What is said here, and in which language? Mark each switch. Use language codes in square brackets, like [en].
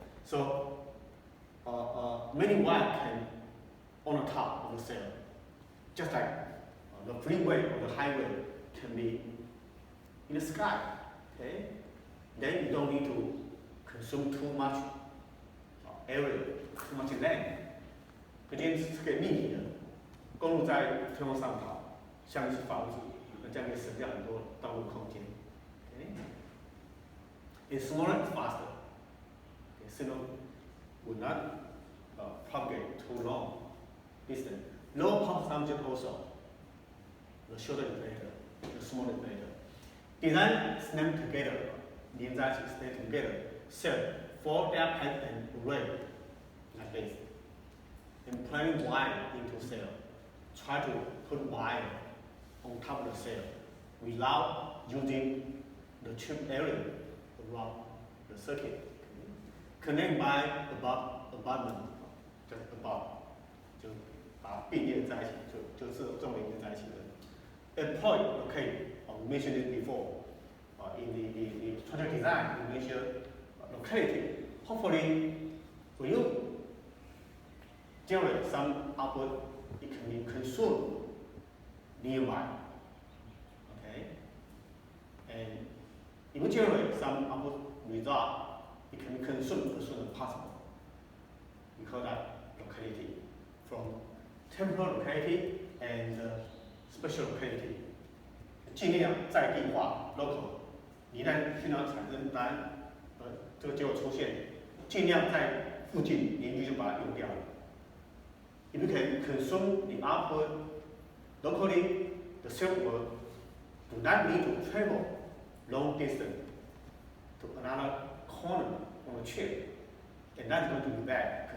[en] So many wire can on the top of the cell, just like the freeway or the highway can be in the sky. Okay, then you don't need to consume too much area, too much land。 [zh] 可见是可以立体的，公路在天空上跑，下面是房子，那这样可以省掉很多道路空间。 [en] Okay? It's smaller and faster. Okay, signal will not propagate too long distance. Low power consumption also. The shorter is better, the smaller is better. Design snap together, [zh] 连在一起 [en] snap together, cell for their height and array like this. And plug wire into cell. Try to put wire on top of the cell without using the chip area around the circuit. Connect by abutment, just above. [zh] 就把并列在一起，就是重连接在一起的。 [en] A point, okay, we mentioned it before. In the structural design, we measure locality. Hopefully, when you generate some output, it can be consumed nearby. Okay? And if you generate some output result, it can be consumed as soon as possible. We call that locality. From temporal locality and spatial locality. [zh] 尽量在地化 local， 一旦讯号产生单，这个结果出现，尽量在附近邻居就把它用掉了。 [en] If you can consume the output locally, the circuit do not need to travel long distance to another corner on the chip, and that's going to be bad.